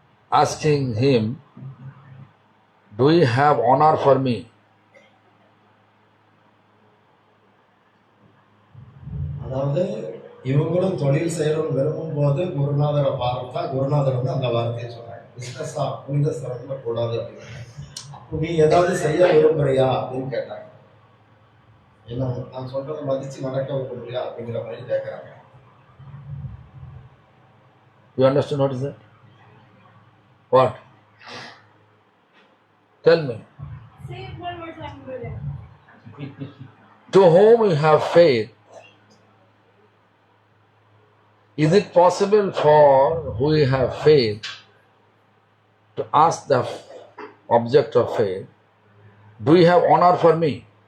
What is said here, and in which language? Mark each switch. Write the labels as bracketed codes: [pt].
[en] Asking him, do you have honor for me? [ta] அதாவது இவங்களும் தொழில் செய்யணும்னு விரும்பும் போது குருநாதரை பார்த்தா குருநாதர் வந்து அந்த வார்த்தையை சொன்னாங்க, பிஸ்னஸா புனித ஸ்தலத்துல கூடாது அப்படின்னு. அப்போ நீ ஏதாவது செய்ய விரும்புறியா அப்படின்னு கேட்டாங்க. என்ன நான் சொல்றதை மதிச்சு நடக்க விரும்புறியா அப்படிங்கிற மாதிரி கேட்கறாங்க. [en] You understand what is that? What? Tell me. Say it one more time, Buddha. To whom we have faith, is it possible for who we have faith to ask the object of faith, do you have honor for me?